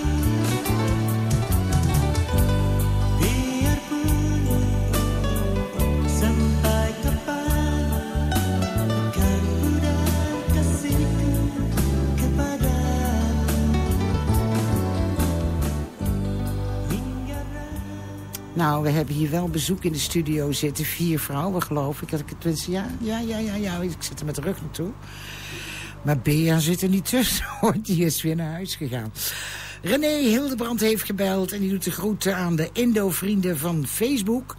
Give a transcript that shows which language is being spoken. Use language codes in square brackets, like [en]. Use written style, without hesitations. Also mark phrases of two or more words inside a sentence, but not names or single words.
[id] Biarpun sampai kapan takkan pudar kasihku kepadamu, hingga [nl] Nou, we hebben hier wel bezoek in de studio zitten. 4 vrouwen, geloof ik. Dat ik het tenminste, ja. Ik zit er met de rug naartoe. Maar Bea zit er niet tussen, hoor. Die is weer naar huis gegaan. René Hildebrand heeft gebeld en die doet de groeten aan de Indo-vrienden van Facebook.